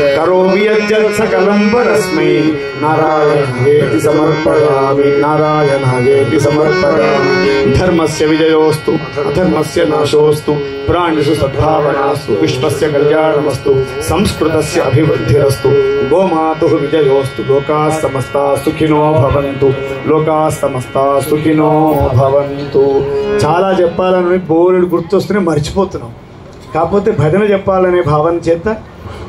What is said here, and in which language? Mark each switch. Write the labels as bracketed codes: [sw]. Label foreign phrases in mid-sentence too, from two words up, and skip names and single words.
[sa] కరోమి యజ్జత్ సకలం పరస్మై నారాయణాయేతి సమర్పయామి నారాయణాయేతి సమర్పయామి ధర్మస్య విజయోస్తు అధర్మస్య నాశోస్తు ప్రాణిషు సద్భావనాస్తు విశ్వస్య కళ్యాణమస్తు సంస్కృతస్య అభివృద్ధిరస్తు గోమాతుః విజయోస్తు లోకాః సమస్తాః సుఖినో భవంతు లోకాః సమస్తాః సుఖినో భవంతు. [te] చాలా చెప్పాలని బోలెడు గుర్తొస్తూనే మర్చిపోతున్నాం. కాకపోతే భజన చెప్పాలనే భావన చేత